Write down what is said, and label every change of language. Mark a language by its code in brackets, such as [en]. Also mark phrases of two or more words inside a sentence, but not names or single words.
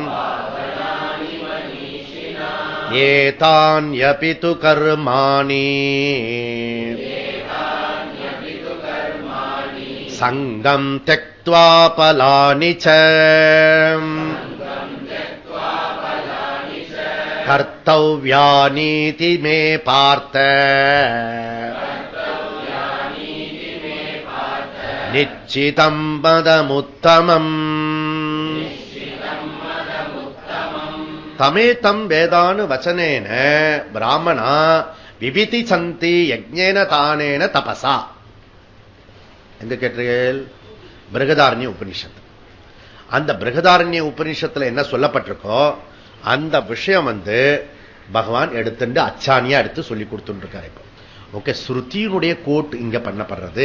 [sa] एतान्यपि तु कर्माणि सङ्गम् त्यक्त्वा फलानि च कर्तव्यानीति मे पार्थ निश्चितम् पदमुत्तमम्. तमेतम् वेदानु वचनेन ब्राह्मणा विविति सन्ति यज्ञेन दानेन तपसा. [ta] எங்க கேட்டீர்கள்? பிருகதாரண்ய உபனிஷத்து. அந்த பிருகதாரண்ய உபனிஷத்துல என்ன சொல்லப்பட்டிருக்கோ அந்த விஷயம் பகவான் எடுத்துட்டு அச்சானியா எடுத்து சொல்லி கொடுத்துட்டு இருக்காரு. இப்போ ஓகே, ஸ்ருதியினுடைய கோட் இங்க பண்ணப்படுறது.